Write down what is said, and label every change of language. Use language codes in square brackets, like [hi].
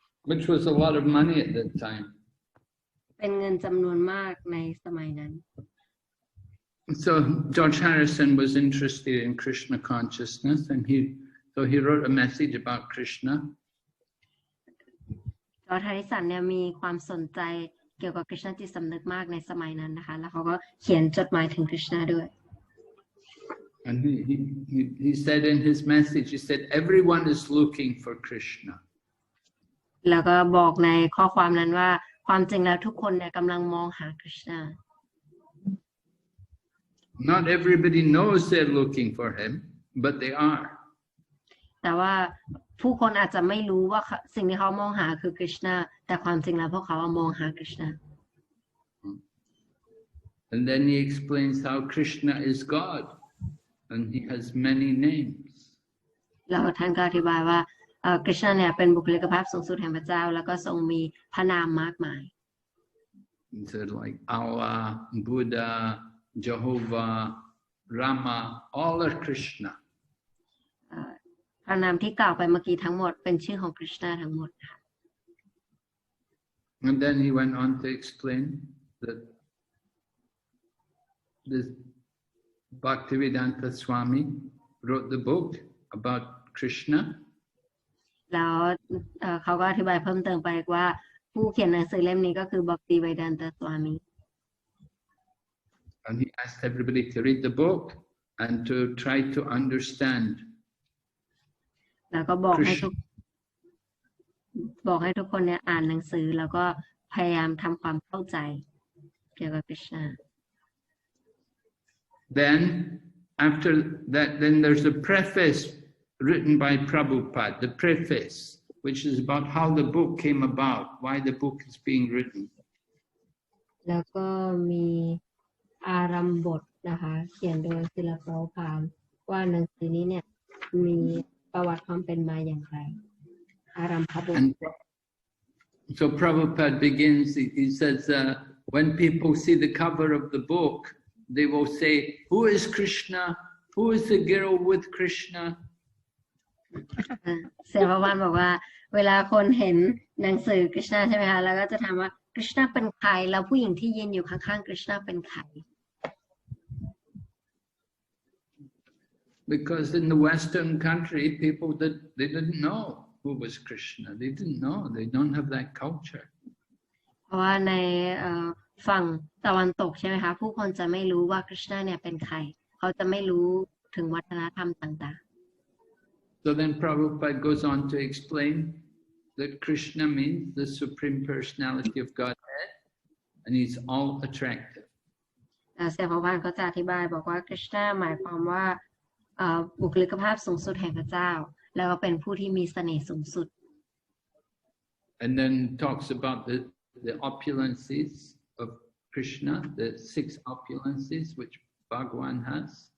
[en] Which was a lot of money at that time. [th] เป็นเงินจำนวนมากในสมัยนั้น [en] So George Harrison was interested in Krishna consciousness, and he wrote a message about Krishna. [th] จอร์จแฮริสันเนี่ยมีความสนใจเกี่ยวกับคริชนาจิตสำนึกมากในสมัยนั้นนะคะแล้วเขาก็เขียนจดหมายถึงคริชนาด้วย [en] And he said in his message, he said, everyone is looking for Krishna. [th] แล้วก็บอกในข้อความนั้นว่าความจริงแล้วทุกคนเนี่ยกำลังมองหาคริชนา [en] Not everybody knows they're looking for him, but they are. [th] แต่ว่าผู้คนอาจจะไม่รู้ว่าสิ่งที่เขามองหาคือคริชนาแต่ความจริงแล้วพวกเขามองหาคริชนา [en] And then he explains how Krishna is God, and he has many names. [th] แล้วท่านก็อธิบายว่าคริชนาเนี่ยเป็นบุคลิกภาพสูงสุดแห่งพระเจ้าแล้วก็ทรงมีพระนามมากมาย [en] He said like Allah, Buddha, Jehovah, Rama, all are Krishna. [th] พระนามที่กล่าวไปเมื่อกี้ทั้งหมดเป็นชื่อของคริชนาทั้งหมดค่ะ [en] And then he went on to explain that this Bhaktivedanta Swami wrote the book about Krishna. [th] แล้วเขาก็อธิบายเพิ่มเติมไปว่าผู้เขียนหนังสือเล่มนี้ก็คือ Bhaktivedanta Swami. [en] And he asked everybody to read the book and to try to understand. [th] แล้วก็บอกให้ทุกคนเนี่ยอ่านหนังสือแล้วก็พยายามทำความเข้าใจเกี่ยวกับคริชนา [en] Then after that, then there's a preface written by Prabhupada, the preface, which is about how the book came about, why the book is being written. [th] แล้วก็มีอารัมบทนะคะเขียนโดยศิลปะพามว่าหนังสือนี้เนี่ยมีประวัติความเป็นมาอย่างไรอารัมภบท [en] So Prabhupada begins, he says, when people see the cover of the book, they will say, who is Krishna? Who is the girl with Krishna? [th] เสภวานบอกว่าเวลาคนเห็นหนังสือคริชนาใช่ไหมคะแล้วก็จะถามว่าคริชนาเป็นใครแล้วผู้หญิงที่ยืนอยู่ข้างๆคริชนาเป็นใคร [en] Because in the Western country, people they didn't know who was Krishna. They didn't know. They don't have that culture. [th] เพราะว่าในฝั่งตะวันตกใช่ไหมคะผู้คนจะไม่รู้ว่าคริชนาเนี่ยเป็นใครเขาจะไม่รู้ถึงวัฒนธรรมต่างๆ [en] So then Prabhupada goes on to explain that Krishna means the Supreme Personality of Godhead, and he's all attractive. [th] เสภวานก็จะอธิบายบอกว่าคริชนาหมายความว่าบุคลิกภาพสูงสุดแห่งพระเจ้าแล้วก็เป็นผู้ที่มีเสน่ห์สูงสุด [en] And then talks about the opulences of Krishna, the 6 opulences which Bhagavan has.